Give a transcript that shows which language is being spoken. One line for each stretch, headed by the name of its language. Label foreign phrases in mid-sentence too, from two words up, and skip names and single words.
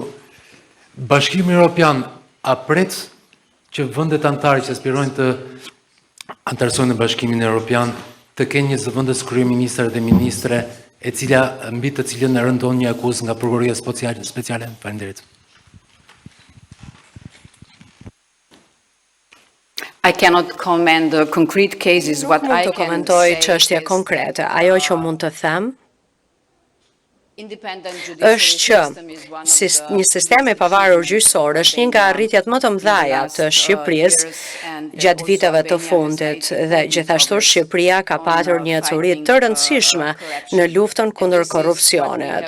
Albanian: Bashkimi Evropian a pret që vendet anëtare që aspirojnë të anëtarësojnë në Bashkimin Evropian të kenë një zëvendës kryeministër dhe ministre e cila mbi të cilën e rëndon një akuzë nga prokuroria speciale? Faleminderit.
English: I cannot comment the concrete cases. What I
Albanian: Mund të
English: can
Albanian: komentoj
English: say
Albanian: çështje
English: is
Albanian: konkrete. Ajo që mund të them është që një sistem i pavarur gjyqësor është një nga arritjet më të mëdha të Shqipërisë gjatë viteve të fundit dhe gjithashtu Shqipëria ka patur një ecuri të rëndësishme në luftën kundër korrupsionit.